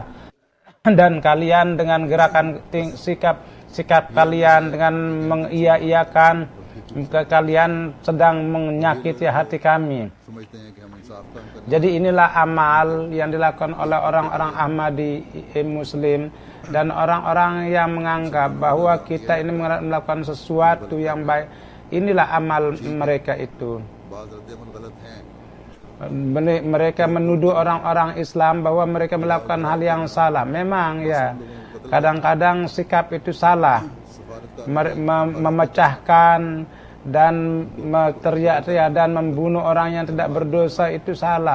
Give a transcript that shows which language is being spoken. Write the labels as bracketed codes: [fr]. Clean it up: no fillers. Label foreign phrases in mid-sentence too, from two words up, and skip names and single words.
[id] Dan kalian dengan gerakan sikap kalian dengan mengiya-iyakan, kalian sedang menyakiti hati kami. Jadi inilah amal yang dilakukan oleh orang-orang Ahmadi Muslim dan orang-orang yang menganggap bahwa kita ini melakukan sesuatu yang baik. Inilah amal mereka itu. [ur] بعض ردِ عمل غلط ہیں [id] mereka menuduh orang-orang Islam bahwa mereka melakukan hal yang salah. Memang ya, kadang-kadang sikap itu salah. Memecahkan dan teriak-teriak dan membunuh orang yang tidak berdosa itu salah.